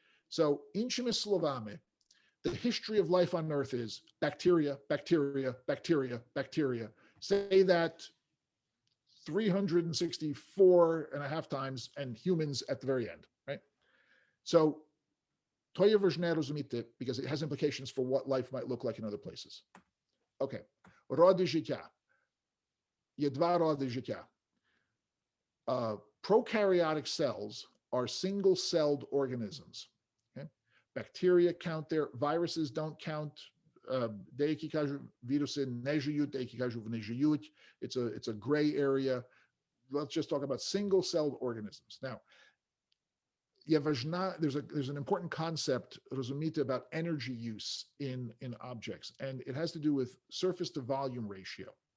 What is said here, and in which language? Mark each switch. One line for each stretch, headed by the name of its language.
English: So,
Ukrainian: іншими словами,
English: the history of life on Earth is bacteria, bacteria, bacteria, bacteria. Say that 364 and a half times, and humans at the very end, right? So,
Ukrainian: to je важне розуміти,
English: because it has implications for what life might look like in other places.
Ukrainian: Okay, роди життя. Є два роди життя.
English: Prokaryotic cells are single-celled organisms. Okay? Bacteria count there, viruses don't count.
Ukrainian: Деякі кажуть, віруси не живуть, деякі кажуть, вони живуть.
English: It's a gray area. Let's just talk about single-celled organisms. Now, there's an important concept, розуміти, about energy use in objects, and it has to do with surface to volume ratio.